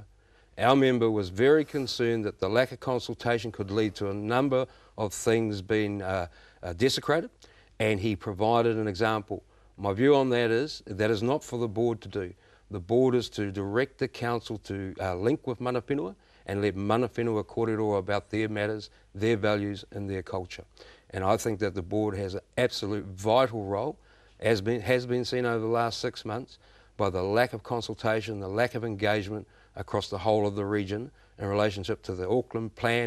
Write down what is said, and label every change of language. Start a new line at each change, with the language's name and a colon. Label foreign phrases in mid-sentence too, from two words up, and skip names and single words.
English: Our member was very concerned that the lack of consultation could lead to a number of things being desecrated, and he provided an example. My view on that is not for the board to do. The board is to direct the council to link with
Māori: mana whenua
English: and let
Māori: mana whenua kōrero
English: about their matters, their values and their culture. And I think that the board has an absolute vital role, has been seen over the last 6 months, by the lack of consultation, the lack of engagement across the whole of the region in relationship to the Auckland plan.